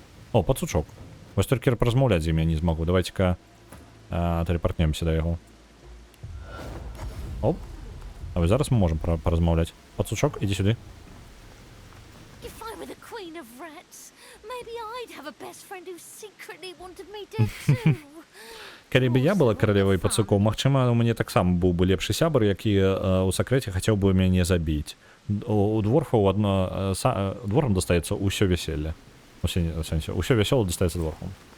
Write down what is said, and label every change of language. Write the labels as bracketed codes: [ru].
[be] О, пацучок. Вось толькі размаўляць з ім я не змагу. Давайте-ка тэлепартнемся да яго. Оп. А вось зараз мы можам паразмаўляць. Пацучок, ідзі сюды. [en] If I were the queen of rats, maybe I'd have a best friend who secretly wanted me dead too. [be] Калі бы я была каралевай пацукоў, магчыма, у мяне таксама быў бы лепшы сябар, які ў сакрэце хацеў бы мяне забіць. У дворфаў дворфам дастаецца ўсё вяселле. Усё вясёла дастаецца дворфам.